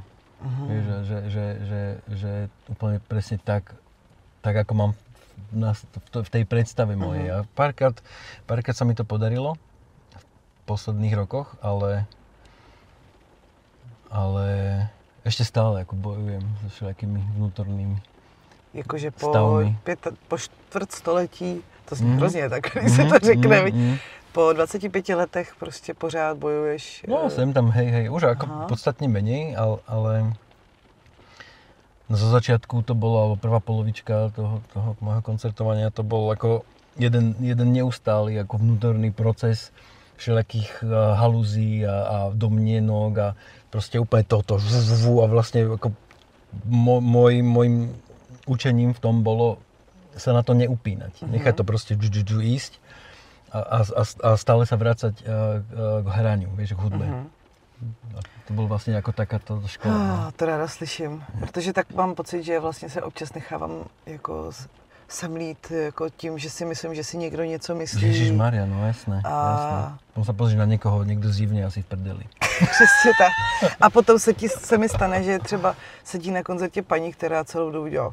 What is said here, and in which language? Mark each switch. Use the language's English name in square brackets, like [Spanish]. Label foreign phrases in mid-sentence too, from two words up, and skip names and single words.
[Slovak] Vieš, že úplne presne tak ako mám v tej predstave mojej. A párkrát sa mi to podarilo v posledných rokoch, ale ešte stále ako bojujem so všelijakými vnútornými jakože stavmi. [Czech] po čtvrtstoletí, to zní hrozně tak, když se to řekne, po 25 letech prostě pořád bojuješ. No, [Slovak] sem tam, hej, už ako podstatne menej, ale zo začiatku to bolo, alebo prvá polovička toho môjho koncertovania, to bol ako jeden neustály ako vnútorný proces všelijakých halúzí a domnienok a proste úplne toto a vlastne ako môjim učením v tom bolo sa na to neupínať. Nechať to proste ísť a stále sa vrácať k hraniu, vieš, k hudbe. [Czech] A to byl vlastně jako takáto škola. To ráda slyším, protože tak mám pocit, že vlastně se občas nechávám jako semlít jako tím, že si myslím, že si někdo něco myslí. Ježišmarja, no jasné. Potom se pozříš na někoho, někdo zjevně asi v prdeli. Přesně tak. A potom se mi stane, že třeba sedí na koncertě paní, která celou dobu dělá.